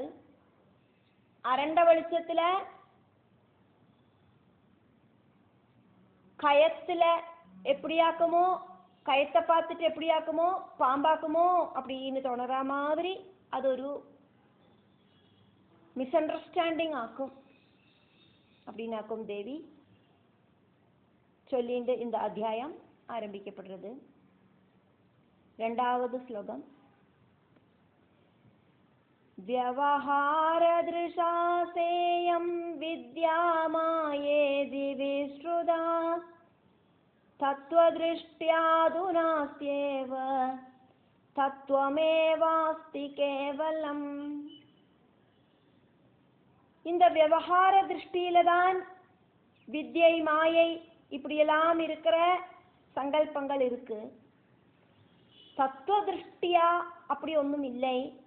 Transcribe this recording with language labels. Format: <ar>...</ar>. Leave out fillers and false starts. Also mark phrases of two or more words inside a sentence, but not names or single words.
<ta>அரண்ட வெளிச்சத்துல கயத்துல எப்படியாக்குமோ, கயத்தை பார்த்துட்டு எப்படியாக்குமோ பாம்பாக்குமோ அப்படின்னு தோணுற மாதிரி അതൊരു மிஸ்அண்டர்ஸ்டாண்டிங் ஆக்கும் அப்படின்னாக்கும் தேவி சொல்லிட்டு இந்த அத்தியாயம் ஆரம்பிக்கப்படுறது. 2வது ஸ்லோகம்.</ta> <sa>व्यवहारदृशा सेयं विद्यामायेदि विश्रुता तत्त्वदृष्ट्यादु नास्त्येव तत्त्वमेवास्ति केवलम्.</sa> <ta>இந்த விவகார திருஷ்டியில தான் வித்யை மாயை இப்படியெல்லாம் இருக்கிற சங்கல்பங்கள் இருக்கு. தத்துவ திருஷ்டியா அப்படி ஒன்றும் இல்லை.</ta>